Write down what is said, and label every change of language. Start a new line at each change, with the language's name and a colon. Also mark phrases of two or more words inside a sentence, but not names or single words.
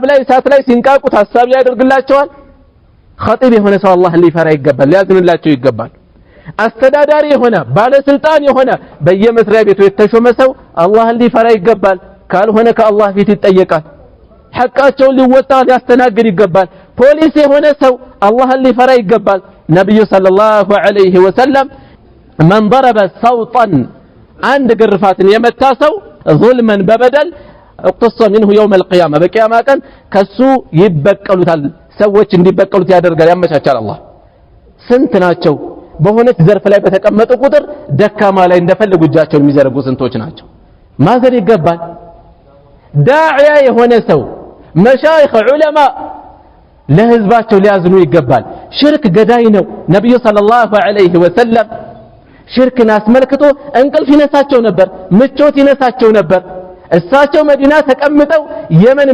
Amharic: ላይ እሳት ላይ ሲንቃቁ ታሳቢ ያደርግላቸዋል። ኸጢብ የሆነ ሰው አላህ ሊፈራ ይገባል፣ ሊያዝንላቸው ይገባል። አስተዳዳሪ የሆነ ባለስልጣን የሆነ በየመስሪያ ቤቱ የተሾመ ሰው አላህ ሊፈራ ይገባል። ካልሆነ ከአላህ ፊት ይጠየቃል። ሐቃቸውን ሊወጣ ሊያስተናግድ ይገባል። ፖሊስ የሆነ ሰው አላህን ሊፈራ ይገባል። ነብዩ
Arabic: صلى الله عليه وسلم من ضرب صوتا عند
Amharic: ግርፋትን የመታ ሰው ظلما በበደል
Arabic: اقتص منه يوم القيامة
Amharic: በቂያማ ቀን ከሱ ይበቀሉታል። ሰዎች እንዲበቀሉት ያደርጋል፣ ያመቻቻል አላህ። ስንት ናቸው በሆነች ዘርፍ ላይ በተቀመጡ ቁጥር ደካማ ላይ እንደፈለጉ እጃቸውን የሚዘረጉ ስንቶች ናቸው? ማዘን ይገባል። ዳዒያ የሆነ ሰው መሻይኽ ዑለማ ለህዝባቸው ሊያዝኑ ይገባል። ሽርክ ገዳይ ነው። ነብዩ
Arabic: صلى الله عليه وسلم
Amharic: ሽርክን አስመልክቶ እንቅልፍ ይነሳቸው ነበር፣ ምቾት ይነሳቸው ነበር። እሳቸው መዲና ተቀምጠው የመን